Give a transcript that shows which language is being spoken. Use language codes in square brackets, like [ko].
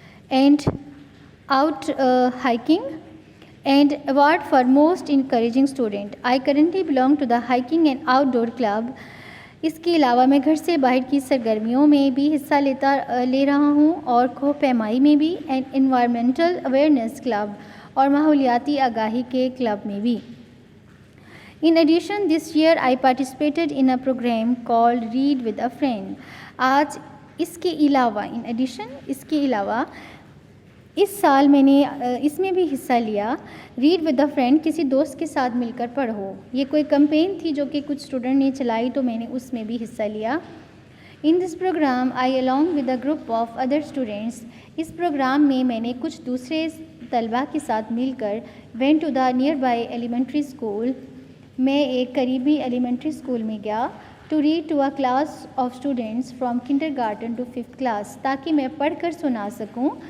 [en] And out hiking and award for most encouraging student. I currently belong to the hiking and outdoor club. [ur] اس کے علاوہ میں گھر سے باہر کی سرگرمیوں میں بھی حصہ لے رہا ہوں، اور کوہ پیمائی میں بھی، [en] and environmental awareness club [ur] اور ماحولیاتی آگاہی کے کلب میں بھی. [en] In addition, this year I participated in a program called Read with a Friend. [ur] آج اس کے علاوہ اس سال میں نے اس میں بھی حصہ لیا، ریڈ ود اے فرینڈ، کسی دوست کے ساتھ مل کر پڑھو. یہ کوئی کمپین تھی جو کہ کچھ اسٹوڈنٹ نے چلائی تو میں نے اس میں بھی حصہ لیا. [en] In this program I along with a group of other students. [ur] اس programme میں نے کچھ دوسرے طلباء کے ساتھ مل کر [en] went to the nearby elementary school. [ur] میں ایک قریبی ایلیمنٹری اسکول میں گیا [en] to read to a class of students from kindergarten to 5th class, [ur] تاکہ میں پڑھ کر سنا سکوں.